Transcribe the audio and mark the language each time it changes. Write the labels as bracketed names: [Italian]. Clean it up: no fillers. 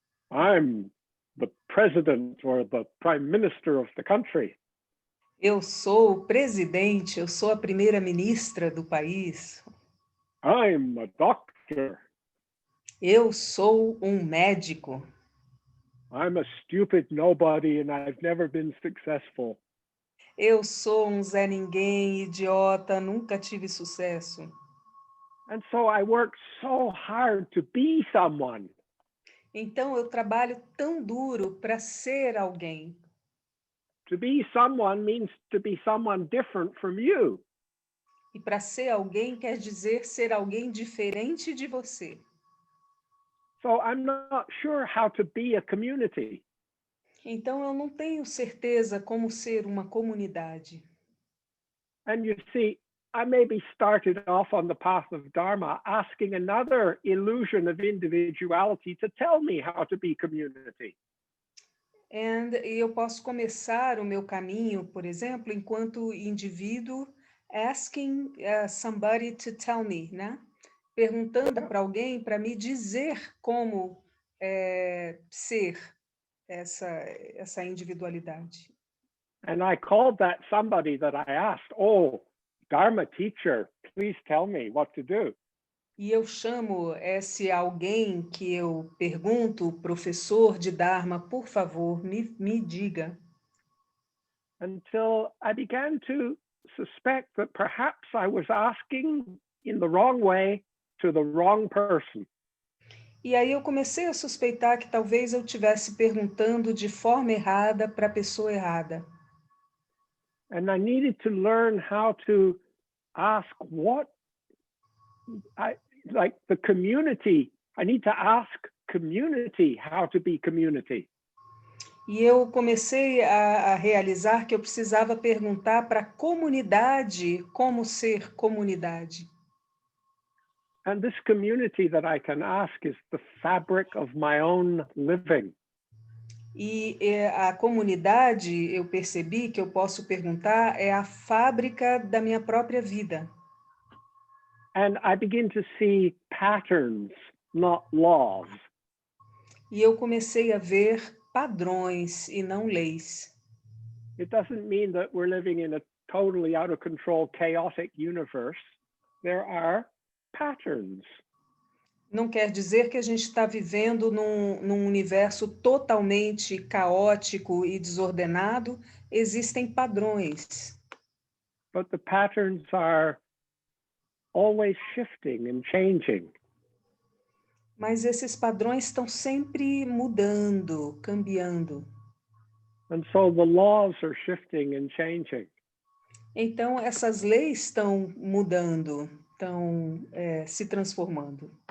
[English] I'm the president or the prime minister of the country. [Portuguese] Eu sou o presidente, eu sou a primeira-ministra do país. [English] I'm a doctor. [Portuguese] Eu sou um médico. [English] I'm a stupid nobody and I've never been successful. [Portuguese] Eu sou um Zé Ninguém, idiota, nunca tive sucesso. [English] And so I worked so hard to be someone. [Portuguese] Então eu trabalho tão duro para ser alguém. [English] To be someone means to be someone different from you. [Portuguese] E para ser alguém quer dizer ser alguém diferente de você. [English] So I'm not sure how to be a community. [Portuguese] Então eu não tenho certeza como ser uma comunidade. [English] And you see, I maybe started off on the path of Dharma asking another illusion of individuality to tell me how to be community. [Portuguese] E eu posso começar o meu caminho, por exemplo, enquanto indivíduo, [English] asking somebody to tell me, [Portuguese] né? Perguntando para alguém para me dizer como ser essa individualidade. [English] And I called that somebody that I asked, oh, Dharma teacher, please tell me what to do. [Portuguese] E eu chamo esse alguém que eu pergunto, professor de Dharma, por favor, me diga. [English] Until I began to suspect that perhaps I was asking in the wrong way to the wrong person. [Portuguese] E aí eu comecei a suspeitar que talvez eu estivesse perguntando de forma errada para a pessoa errada. [English] And I needed to learn how to ask like the community. I need to ask community how to be community. [Portuguese] E eu comecei a realizar que eu precisava perguntar para a comunidade como ser comunidade. [English] And this community that I can ask is the fabric of my own living. [Portuguese] E a comunidade, eu percebi que eu posso perguntar, é a fábrica da minha própria vida. [English] And I begin to see patterns, not laws. [Portuguese] E eu comecei a ver padrões e não leis. [English] It doesn't mean that we're living in a totally out of control, chaotic universe. There are patterns. [Portuguese] Não quer dizer que a gente está vivendo num universo totalmente caótico e desordenado. Existem padrões. [English] But the patterns are always shifting and changing. [Portuguese] Mas esses padrões estão sempre mudando, cambiando. [English] And so the laws are shifting and changing. [Portuguese] Então, essas leis estão mudando, estão se transformando.